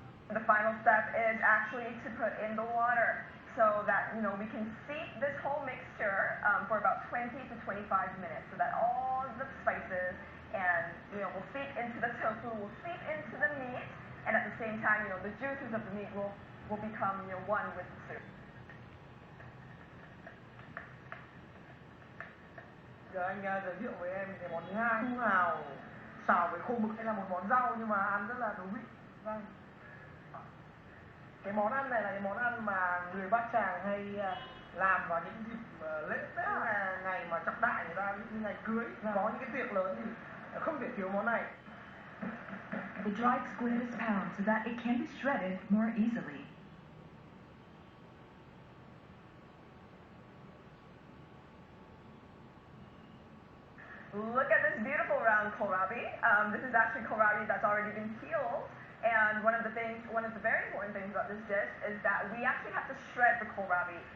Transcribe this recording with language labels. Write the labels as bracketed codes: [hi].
[en] The final step is actually to put in the water so that, we can steep this whole mixture for about 20 to 25 minutes so that all the spices and, will seep into the tofu, will seep into the meat, and at the same time, the juices of the meat will become, one with the soup. [vi] Giờ anh giới thiệu với em cái món thứ hai, su hào xào với khô mực. Đây là một món rau nhưng mà ăn rất là thú vị. Vâng. Cái món ăn này là cái món ăn mà người Bát Tràng hay làm vào những dịp lễ Tết, ngày mà trọng đại người ta, như ngày cưới, có những cái tiệc lớn thì không thể thiếu món này. [en] The dried squid is pounded so that it can be shredded more easily. Look at this beautiful round kohlrabi. This is actually kohlrabi that's already been peeled. And one of the very important things about this dish is that we actually have to shred the kohlrabi.